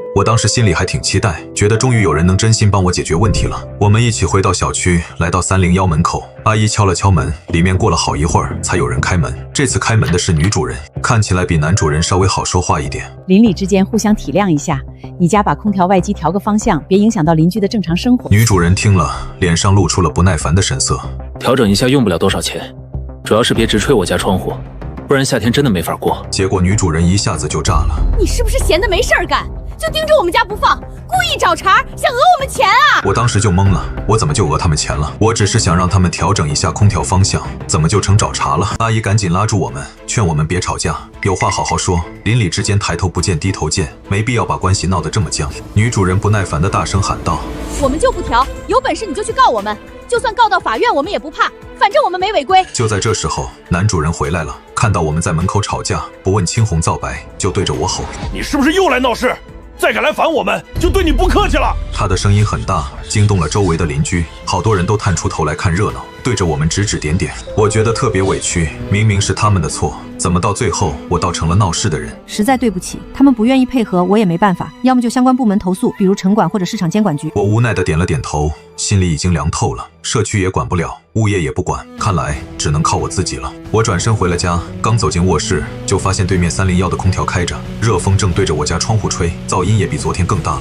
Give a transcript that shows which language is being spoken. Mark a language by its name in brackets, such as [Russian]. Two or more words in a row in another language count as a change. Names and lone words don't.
[Chinese] 我當時心裡還挺期待，覺得終於有人能真心幫我解決問題了。我們一起回到小區，來到301門口，阿姨敲了敲門，裡面過了好一會兒才有人開門。這次開門的是女主人，看起來比男主人稍微好說話一點。鄰里之間互相體諒一下，你家把空調外機調個方向，別影響到鄰居的正常生活。女主人聽了，臉上露出了不耐煩的神色。調整一下用不了多少錢，主要是別直吹我家窗戶，不然夏天真的沒法過。結果女主人一下子就炸了。你是不是閒得沒事兒幹？就盯着我們家不放，故意找茬，想訛我們錢啊！我當時就懵了，我怎麼就訛他們錢了？我只是想讓他們調整一下空調方向，怎麼就成找茬了？阿姨趕緊拉住我們，勸我們別吵架，有話好好說。鄰里之間抬頭不見低頭見，沒必要把關係鬧得這麼僵。女主人不耐煩地大聲喊道：“ 我們就不調，有本事你就去告我們，就算告到法院我們也不怕，反正我們沒違規。” 就在這時候，男主人回來了，看到我們在門口吵架，不問青紅皂白，就對着我吼：“ 你是不是又來鬧事？再敢來煩我們，就對你不客气了！” 他的聲音很大，驚動了周圍的鄰居，好多人都探出頭來看熱鬧，對着我們指指點點。我覺得特別委屈，明明是他們的錯，怎麼到最後我倒成了鬧事的人？實在對不起，他們不願意配合，我也沒辦法，要麼就相關部門投訴，比如城管或者市场监管局。我无奈地點了點頭，心裡已經涼透了。社區也管不了，物業也不管，看來只能靠我自己了。我轉身回了家，剛走進臥室，就發現對面301的空調開着，熱風正對着我家窗戶吹，噪音也比昨天更大了。